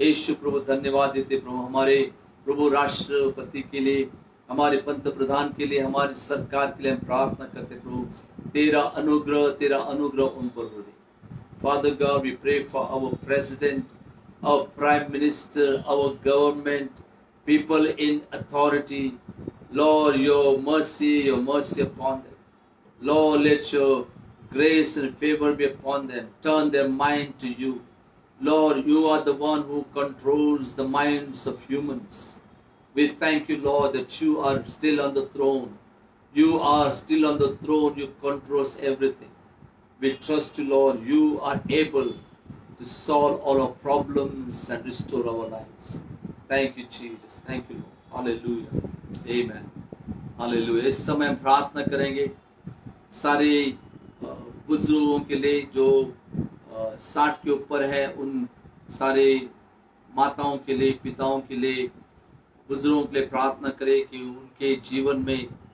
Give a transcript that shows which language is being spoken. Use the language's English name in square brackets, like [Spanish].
[Hindi] यीशु प्रभु धन्यवाद देते प्रभु, हमारे प्रभु राष्ट्रपति के लिए, हमारे पंत प्रधान के लिए, हमारी सरकार के लिए हम प्रार्थना करते प्रभु, तेरा अनुग्रह उन पर हो। [English] Father God, we pray for our president, our prime minister, our government, people in authority. Lord, your mercy upon them. Lord, let your grace and favor be upon them. Turn their mind to you. Lord, you are the one who controls the minds of humans. We thank you, Lord, that you are still on the throne. You are still on the throne. You control everything. We trust you, Lord. You are able to solve all our problems and restore our lives. Thank you, Jesus. Thank you, Lord. Hallelujah. Amen. Hallelujah. [Hindi] इस समय हम प्रार्थना करेंगे सारे बुजुर्गों के लिए जो 60 के ऊपर है, उन सारे माताओं के लिए, पिताओं के लिए, बुजुर्गों के लिए प्रार्थना करें कि उनके जीवन में